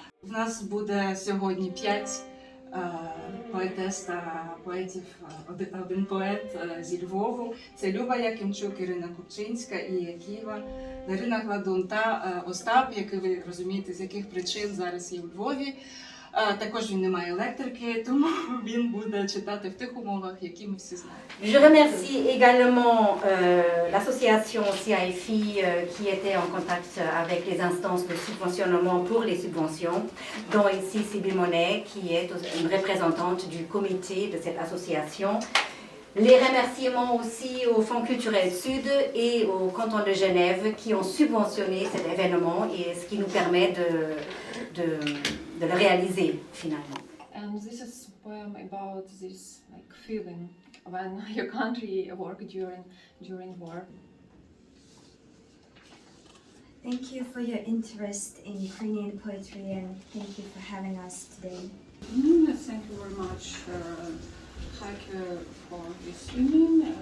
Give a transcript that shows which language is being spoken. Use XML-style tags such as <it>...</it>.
<uk>У нас буде сьогодні 5 поетес та поетів, один поет зі Львову. Це Люба Якимчук, Ірина Купчинська, Ія Ківа, Дарина Гладун та Остап, який ви розумієте, з яких причин зараз є у Львові. Також він не має електрики, тому він буде читати в тих умовах, які ми всі знаємо.</uk> <fr>Je remercie également l'association CIFI qui était en contact avec les instances de subventionnement pour les subventions, dont ici Sybille Monet, qui est une représentante du comité de cette association. Les remerciements aussi au Fonds culturel Sud et au canton de Genève qui ont subventionné cet événement et ce qui nous permet de le réaliser finalement.</fr> <en>And this is a poem about this feeling when your country work during war. Thank you for your interest in Ukrainian poetry and thank you for having us today. Thank you very much, Heike, for this evening.</en>